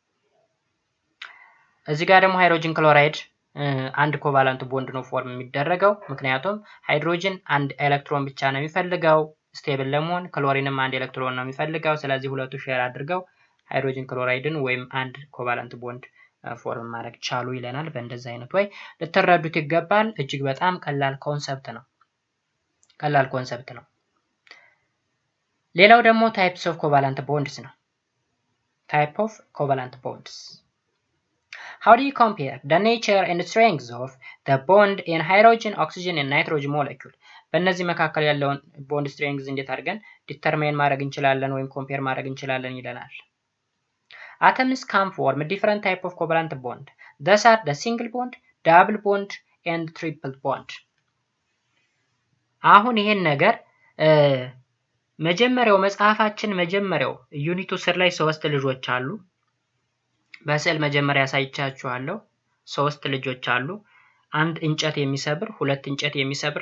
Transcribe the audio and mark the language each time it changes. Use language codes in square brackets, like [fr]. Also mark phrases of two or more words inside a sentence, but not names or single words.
[am] እዚህ ጋር ደግሞ [en] hydrogen chloride [am] አንድ [en] covalent bond [am] ነው ፎርም የሚደረገው፣ ምክንያቱም ሃይድሮጅን አንድ ኤሌክትሮን ብቻ ነው የሚፈልገው ስቴብል ለመሆን፣ ክሎሪንም አንድ ኤሌክትሮን ነው የሚፈልገው። ስለዚህ ሁለቱ ሼር አድርገው [en] hydrogen chloride [am] ወይም አንድ [en] covalent bond form [am] ማድረግ ቻሉ ይለናል። በእንደዚህ አይነት ወይ ልትረዱት ይገባል። እጅግ በጣም ቀላል ኮንሰፕት ነው። ሌላው ደግሞ [en] types of covalent bonds [am] ነው። [en] type of covalent bonds How do you compare the nature and strength of the bond in hydrogen, oxygen and nitrogen molecule? [am] በእነዚህ መካከል ያለውን [en] bond strength [am] እንዴት አድርገን ዲተርማይን ማድረግ እንችላለን ወይም ኮምፔር ማድረግ እንችላለን ይለናል። [en] Atoms can form different type of covalent bond. These are the single bond, double bond and triple bond. [am] አሁን ይሄን ነገር መጽሐፋችን መጀመሪያው ዩኒቱ ስር ላይ 3 ልጆች አሉ። በስዕል መጀመሪያ ያሳይቻችኋለሁ። 3 ልጆች አሉ። አንድ እንጨት የሚሰብር፣ 2 እንጨት የሚሰብር